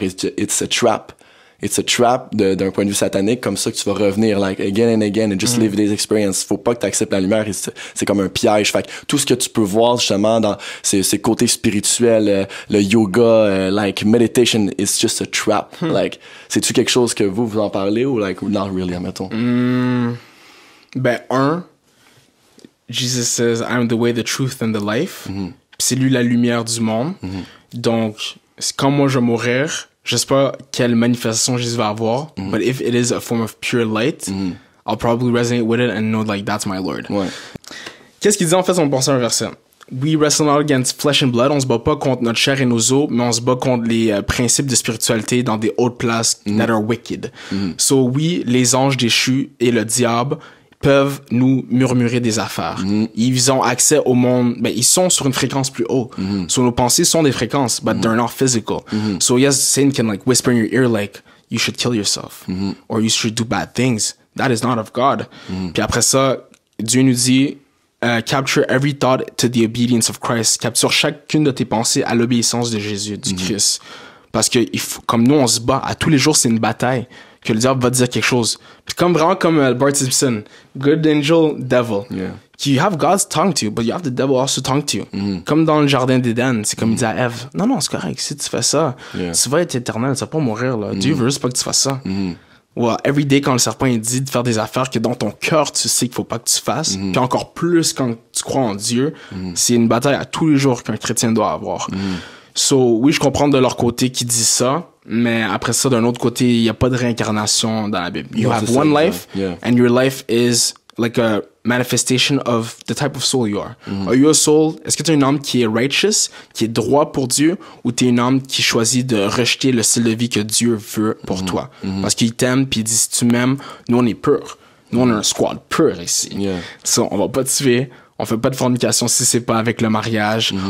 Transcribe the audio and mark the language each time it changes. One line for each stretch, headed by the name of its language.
English: It's a trap. It's a trap
French: d'un point de vue satanique, comme ça que tu vas revenir,
English: like, again and again, and just live this experience.
French: Faut pas que tu acceptes la lumière, c'est comme un piège. Fait que tout ce que tu peux voir, justement, dans ces côtés spirituels, le yoga,
English: like, meditation, it's just a trap.
French: Like, c'est-tu quelque chose que vous en parlez, ou like,
English: not really,
French: admettons?
English: Jesus says, I'm the way, the truth, and the life.
French: C'est lui la lumière du monde. Donc, quand moi je vais mourir, je sais pas quelle manifestation Jésus va avoir,
English: but if it is a form of pure light, I'll probably resonate with it and know like that's my Lord.
French: Ouais. Qu'est-ce qu'il dit en fait? On pense à un verset.
English: We wrestle not against flesh and blood.
French: On se bat pas contre notre chair et nos os, mais on se bat contre les principes de spiritualité dans des hautes places
English: that are wicked.
French: So oui, les anges déchus et le diable peuvent nous murmurer des affaires. Ils ont accès au monde, ils sont sur une fréquence plus haute. So nos pensées sont des fréquences,
English: but they're not physical. So yes, Satan can like whisper in your ear like, you should kill yourself, or you should do bad things. That is not of God.
French: Puis après ça, Dieu nous dit,
English: capture every thought to the obedience of Christ.
French: Capture chacune de tes pensées à l'obéissance de Jésus, du Christ. Parce que comme nous, on se bat, à tous les jours, c'est une bataille. Que le diable va dire quelque chose. Puis vraiment comme Bart Simpson, good angel, devil.
English: Yeah. You have God's tongue to you, but you have the devil also tongue to you.
French: Comme dans le jardin d'Éden, c'est comme il dit à Ève, non, c'est correct, si tu fais ça, tu vas être éternel, tu vas pas mourir, là. Dieu veut juste pas que tu fasses ça.
English: Well, every day,
French: quand le serpent il dit de faire des affaires que dans ton cœur, tu sais qu'il faut pas que tu fasses, puis encore plus quand tu crois en Dieu, c'est une bataille à tous les jours qu'un chrétien doit avoir. So, oui, je comprends de leur côté qui dit ça, mais après ça, d'un autre côté, il n'y a pas de réincarnation dans la Bible.
English: You have one life, and your life is like a manifestation of the type of soul you are. Are you a soul?
French: Est-ce que tu es une âme qui est righteous, qui est droit pour Dieu, ou tu es une âme qui choisit de rejeter le style de vie que Dieu veut pour toi? Parce qu'il t'aime, puis il dit, si tu m'aimes, nous on est purs. Nous on a un squad pur ici. So, on va pas te tuer. On fait pas de fornication si c'est pas avec le mariage.